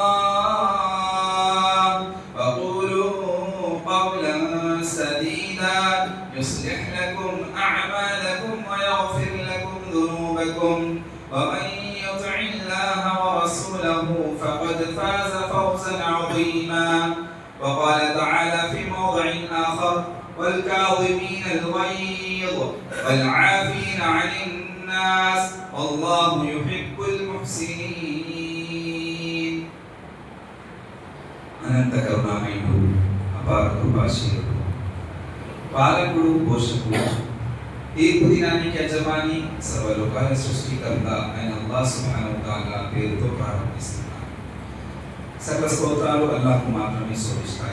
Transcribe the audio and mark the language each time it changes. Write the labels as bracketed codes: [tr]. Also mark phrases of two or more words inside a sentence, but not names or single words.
[ar] الله وقولوا قولا سديدا يصلح لكم أعمالكم ويغفر لكم ذنوبكم ومن يطع الله ورسوله فقد فاز فوزا عظيما وقال تعالى في موضع آخر والكاظمين الغيظ والعافين عن الناس والله يحب [te] المحسنين అనంత కరుణామయుడు అపార కృపాశీలుడు పాలకుడు పోషకుడు తీర్పు దినానికి యజమాని సర్వలోకాల సృష్టికర్త అయిన అల్లాహ్ [ar] سبحانه و تعالى [te] పేరుతో ప్రారంభిస్తున్నాను. సకల స్తోత్రాలు అల్లాహ్కు మాత్రమే శోభిస్తాయి.